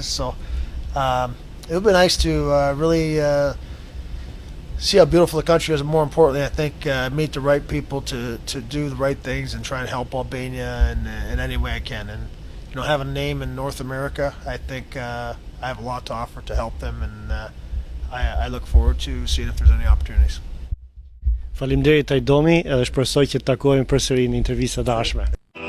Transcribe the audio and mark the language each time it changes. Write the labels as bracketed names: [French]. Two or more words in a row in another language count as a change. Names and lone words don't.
[English] So it would be nice to really see how beautiful the country is, and more importantly, I think meet the right people to do the right things and try and help Albania in any way I can. And you know, having a name in North America, I think I have a lot to offer to help them, and I look forward to seeing if there's any opportunities. [Albanian] Faleminderit Tie Domi, edhe shpresoj që të takojmë përsëri në intervista të ardhshme.